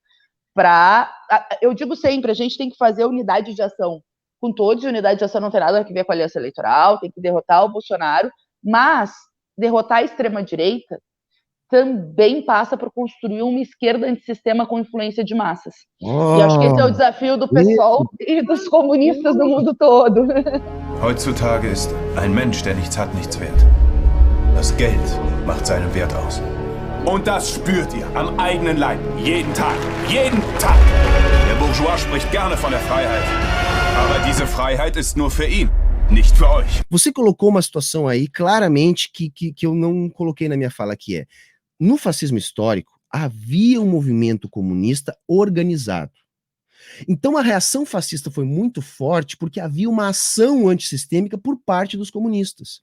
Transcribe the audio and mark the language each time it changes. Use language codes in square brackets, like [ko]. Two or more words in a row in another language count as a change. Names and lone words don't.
[pt] Eu digo sempre, a gente tem que fazer unidade de ação com todos, e unidade de ação não tem nada a ver com a aliança eleitoral, tem que derrotar o Bolsonaro, mas derrotar a extrema-direita também passa por construir uma esquerda antissistema com influência de massas. E acho que esse é o desafio do PSOL e dos comunistas do mundo todo. [de] Heutzutage ist ein Mensch, der nichts hat, nichts wert. Das Geld macht seinen Wert aus. Und das spürt ihr am eigenen Leib. Jeden Tag. Jeden Tag. Der Bourgeois spricht gerne von der Freiheit. Aber diese Freiheit ist nur für ihn. Nicht für euch. [pt] Você colocou uma situação aí claramente que eu não coloquei na minha fala, que é, no fascismo histórico, havia um movimento comunista organizado. Então a reação fascista foi muito forte porque havia uma ação antissistêmica por parte dos comunistas.